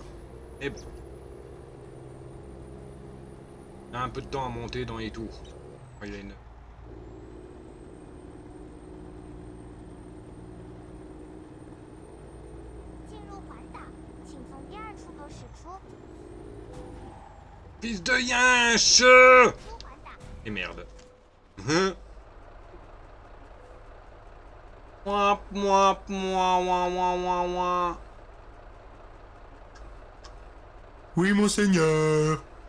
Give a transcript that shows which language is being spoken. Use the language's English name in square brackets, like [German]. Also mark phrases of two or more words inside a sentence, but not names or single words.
[French] Et bon. Il a un peu de temps à monter dans les tours. Il a une... [Chinese] 进入环岛，请从第2出口驶出。 [French] Fils de yinche! [Chinese] 出环岛， [French] Et merde. Hein? Mouah, mouah, mouah, mouah, mouah, mouah, mouah. Oui, monseigneur.